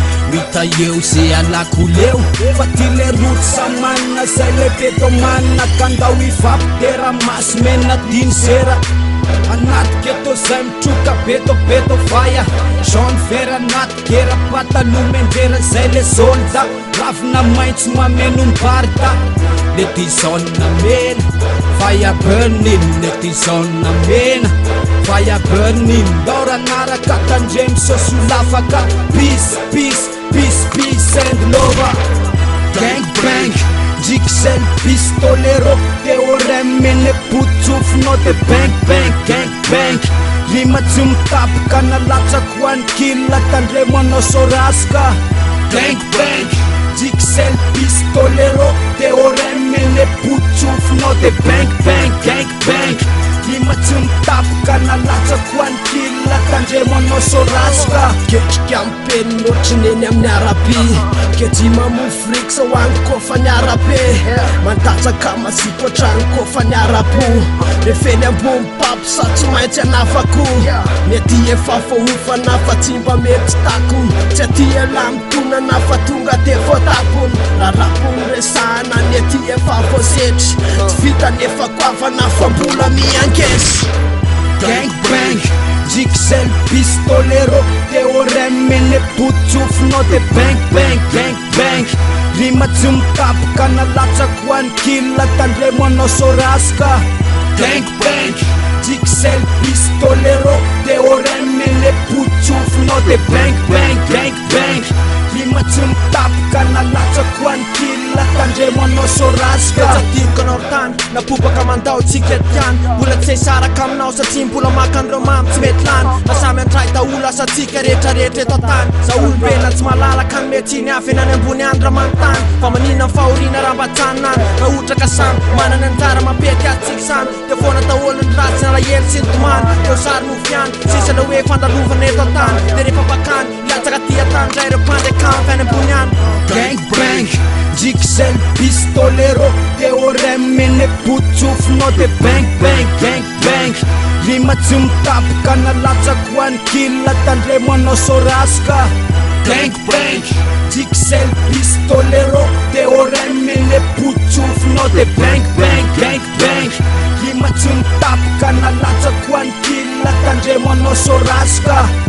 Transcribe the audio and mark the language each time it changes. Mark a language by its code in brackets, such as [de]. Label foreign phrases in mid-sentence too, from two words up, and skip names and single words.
[mg] Mita eo ze alako leo, fa ty le route sa manina, zay le beto manina, ka ndao hivapo tera masy mena diny zera. Anaty keto zay mitroka beto beto vaya, [fr] jaune vert [mg] anaty kera, pataloha menjera zay [fr] le soldat. [mg] Ravina maitso mameno ny barda, le ty jaune mena, [en] fire burning, [mg] le ty jaune mena, [en] fire burning. [mg] Ndao ranaraka tandremo saosy ho lafaka, [en] peace, peace, peace, peace and love. Gang bang, [mg] ndriky zay le pistolero, teorème mene potsofo, no de [en] bang bang, gang bang. [mg] Rima tsy mitapoka, nalatsako ho an'ny kill, tandremo anao so ratsika. [en] Gang bang, [mg] ndriky zay le pistolero, teorème mene potsofo, no de [en] bang bang, gang bang. [mg] Rima tsy mitapoka, nalatsako ho an'ny kill, tandremo anao so ratsika. Ketrika amin'ny penina ohatry neny amin'ny arabe, kejima mofo riksa ho any kofa ny arabe, mandatsaka mazipo ohatrany kofa ny arabo. Refeny ambony papo sa tsy maintsy anafako, mety efa vohofana fa tsy mba mety tako, tsy aty ela mitonana fa tonga de voatapony. Raha rapony resahana ny aty efa voasetry, tsy vita nefa koavana fa mbola miangesy. [en] Gang bang, [mg] ndriky zay le pistolero, teorème mene potsofo, no de [en] bang bang, gang bang. [mg] Rima tsy mitapoka, nalatsako ho an'ny kill, tandremo anao so ratsika. [en] Gang bang, [mg] ndriky zay le pistolero, teorème mene potsofo, no de [en] bang bang, gang bang. [mg] Rima tsy mitapoka, nalatsako ho an'ny kill, tandremo anao so ratsika. Tsy atiriko anao tany, napobaka mandao tsika tiany, mbola tsy hisaraka aminao satria mbola maka an'ireo mamy tsy mety lany. Na samy andray daholo asa tsika rehetrarehetra eto an-tany. Za olombelona tsy malalaka ny mety iny avy any ambony any raha manontany, fa maninona ny fahoriana raha mba tsanina any? Raha ohatra ka samy manana anjara mampety antsika samy, dia foana daholo ny ratsy, ny alahelo sy ny tomany. Ireo sary no fiany, sisa ilay hoe fandalovana eto an-tany, dia rehefa bakany, latsaka aty an-tany indray ireo mpanjakana avy any ambony any. [en] Gang bang, [mg] ndriky zay le pistolero, teorème mene potsofo, no de [en] bang bang, gang bang. [mg] Rima tsy mitapoka, nalatsako ho an'ny kill, tandremo anao so ratsika. [en] Gang bang, [mg] ndriky zay le pistolero, teorème mene potsofo, no de [en] bang bang, gang bang. [mg] Rima tsy mitapoka, nalatsako ho an'ny kill, tandremo anao so ratsika.